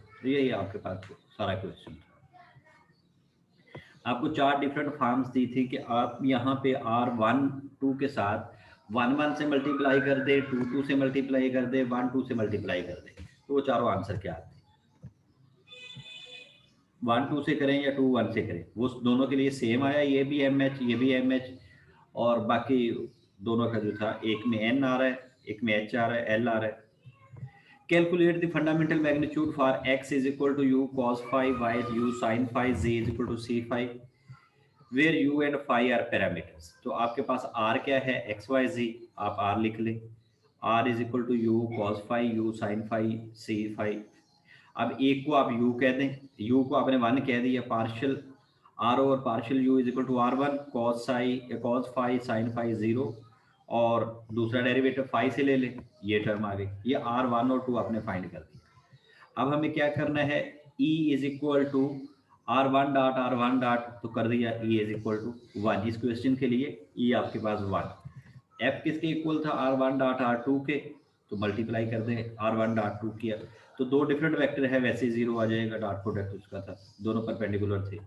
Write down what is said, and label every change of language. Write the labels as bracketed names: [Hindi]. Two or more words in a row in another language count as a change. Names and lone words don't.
[Hindi] तो यही आपके पास सारा क्वेश्चन था। आपको 4 [English] different forms [Hindi] दी थी कि आप यहाँ पे R12 के साथ 1 से मल्टीप्लाई कर दे, 2 से मल्टीप्लाई कर दे, 1 से मल्टीप्लाई कर दे, तो वो चारों आंसर क्या आते हैं। 1 से करें या 1 से करें, वो दोनों के लिए सेम आया, ये भी MH ये भी MH, और बाकी दोनों का जो था एक में N आ रहा है, एक में H आ रहा है, L आ रहा है। [English] Calculate the fundamental magnitude for x is equal to u cos phi, y u sin phi, z is equal to c phi, where u and phi are parameters। [Hindi] तो आपके पास r क्या है, x y z, आप r लिख लें, [English] r is equal to u cos phi, u sin phi, c phi। [Hindi] अब एक को आप u कह दें, u को आपने 1 कह दिया, [English] partial r over partial u is equal to r1 cos phi sin phi 0, [Hindi] और दूसरा डेरिवेटिव फाई से ले लें, ये टर्म आ गई। ये R1 और 2 आपने फाइंड कर दिया। अब हमें क्या करना है, E [English] is equal to [Hindi] R1 डॉट तो कर दिया, E [English] is equal to [Hindi] 1। इस क्वेश्चन के लिए E आपके पास 1। F किसके इक्वल था, R1 डॉट R2 के, तो मल्टीप्लाई कर दें, R1 डॉट 2 किया तो दो [English] different vector [Hindi] है, वैसे 0 आ जाएगा, [English] dot product [Hindi] उसका था, दोनों परपेंडिकुलर थे।